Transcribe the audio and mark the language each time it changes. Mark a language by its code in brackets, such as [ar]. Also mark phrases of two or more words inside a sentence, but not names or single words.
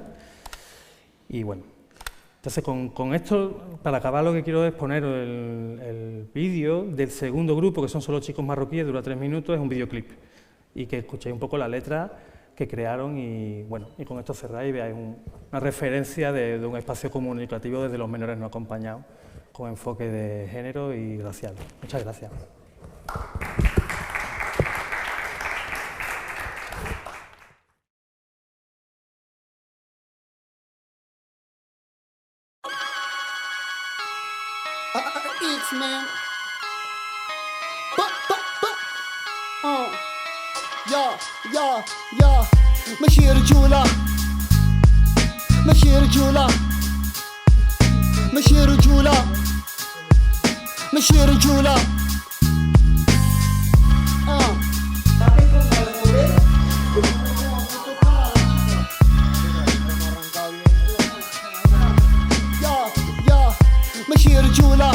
[es] Y bueno, entonces con esto, para acabar, lo que quiero es poner el vídeo del segundo grupo, que son solo chicos marroquíes, dura 3 minutos, es un videoclip. Y que escuchéis un poco la letra que crearon y bueno, y con esto cerráis y veáis una referencia de un espacio comunicativo desde los menores no acompañados, con enfoque de género y racial. Muchas gracias. X-Man. [ar] يا ماشي رجولة ماشي رجولة ماشي رجولة ماشي رجولة ماشي رجولة